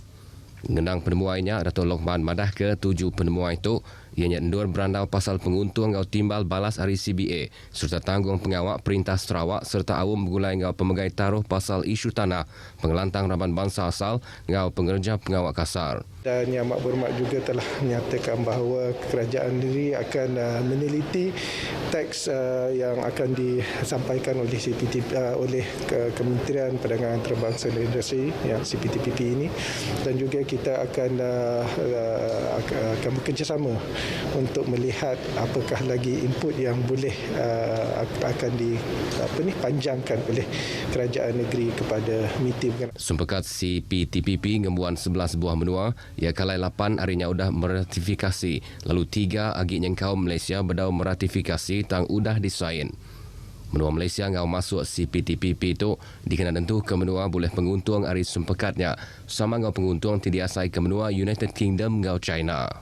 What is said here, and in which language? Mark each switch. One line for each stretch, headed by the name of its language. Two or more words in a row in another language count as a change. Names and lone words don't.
Iban: Ngenang penemuannya Datuk Lokman madah ke 7 penemuan itu ianya endur berandau pasal penguntung ngau timbal balas hari CBA serta tanggung pengawak Perintah Sarawak serta awam bergulai ngau pemegai taruh pasal isu tanah pengelantang Raban Bangsa Asal ngau pengerja pengawak kasar.
Malay: Dan Yang Amat Berhormat juga telah menyatakan bahawa kerajaan sendiri akan meneliti teks yang akan disampaikan oleh CPTP oleh Kementerian Perdagangan Antarabangsa dan Industri yang CPTPP ini dan juga kita akan bekerjasama untuk melihat apakah lagi input yang boleh akan dipanjangkan oleh kerajaan negeri kepada MITI.
Iban: Sempekat CPTPP ngembuan 11 buah menua ia kalai 8 harinya udah meratifikasi lalu 3 agi nyengkau Malaysia berdau meratifikasi tang udah disain. Menua Malaysia ngau masuk CPTPP itu dikena tentu ke menua boleh penguntung hari sempekatnya sama ngau penguntung tidiasai ke menua United Kingdom ngau China.